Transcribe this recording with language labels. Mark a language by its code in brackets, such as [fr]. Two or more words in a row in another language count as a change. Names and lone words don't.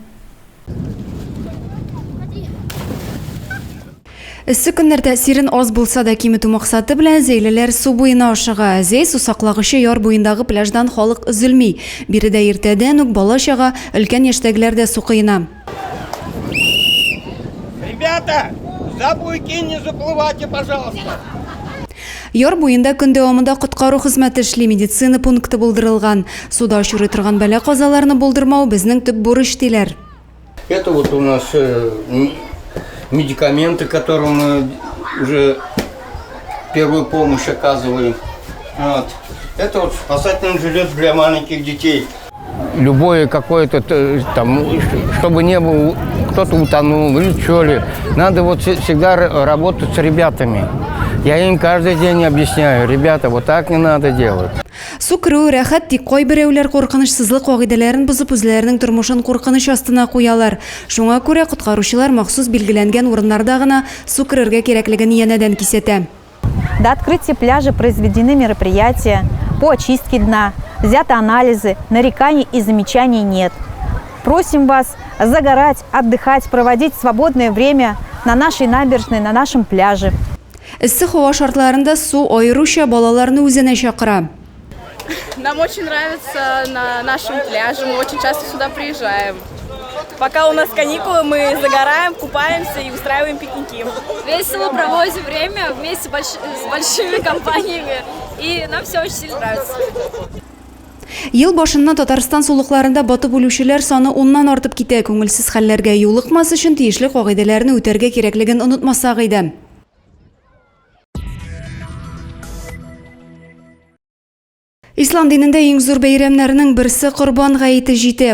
[tt] Эссе көннәрдә сирен аз булса да киметү максаты белән зәйлеләр су буена ашыга. Зәй су саклагычы яр буендагы пляждан халык өзелми. Биредә иртәдән үк бала чага, өлкән яшьтәгеләр дә су кыена. [ru] Ребята, за буйки не заплывайте, пожалуйста. [tt] Яр буенда көн дәвамында коткару хезмәте эшли, медицина пункты булдырылган. Суда очрый торган бәла казаларны булдырмау безнең төп бурыч диләр. [ru] Это вот у нас медикаменты, которым мы уже первую помощь оказываем. Вот. Это вот спасательный жилет для маленьких детей. Любое какое-то там, чтобы не был кто-то утонул или что ли, надо вот всегда работать с ребятами. Я им каждый день объясняю, ребята, вот так не надо делать. [tt] Су керү рәхәт, тик кай берәүләр куркынычсызлык кагыйдәләрен бозып үзләренең тормышын куркыныч астына куялар. Шуңа күрә коткаручылар махсус билгеләнгән урыннарда гына су керергә кирәклеген янәдән кисәтә. [ru] До открытия пляжа произведены мероприятия по очистке дна, взяты анализы, нареканий и замечаний нет. Просим вас загорать, отдыхать, проводить свободное время на нашей набережной, на нашем пляже. [tt] Эссе һава шартларында су аеруча балаларны үзенә чакыра. [ru] Нам очень нравится на нашем пляже, мы очень часто сюда приезжаем. Пока у нас каникулы, мы загораем, купаемся и устраиваем пикники. Весело проводим время вместе с большими компаниями, и нам все очень сильно нравится. [tt] Ел башыннан Татарстан сулыкларында батып үлүчеләр саны 10-нан артып китә. Күңелсез хәлләргә юлыкмас өчен тиешле кагыйдәләрне үтәргә кирәклеген онытмасак иде. Ислам динендә иң зур бәйрәмнәрнең берсе Корбан гаете җитә.